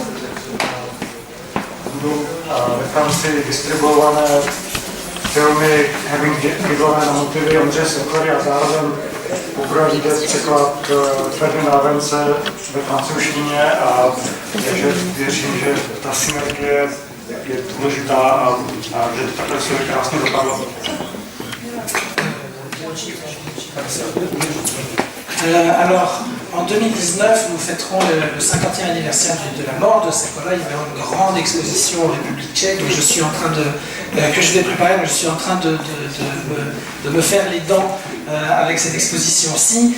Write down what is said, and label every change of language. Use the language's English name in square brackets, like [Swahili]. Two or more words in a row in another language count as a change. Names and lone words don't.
[Czech] budou ve Francii distribuované filmy Hermín Giglové na motivy Ondřeje Sekory a zároveň poprvé vidět překlad Ferdinanda Mravence ve francouzštině a takže věřím, že ta synergie je důležitá a že to takhle se krásně dopadlo. [French] Alors, en 2019, nous fêterons le 50e anniversaire de la mort de Sekora. Il y aura une grande exposition en République tchèque que je suis en train que je vais préparer. Je suis en train de me faire les dents avec cette exposition-ci.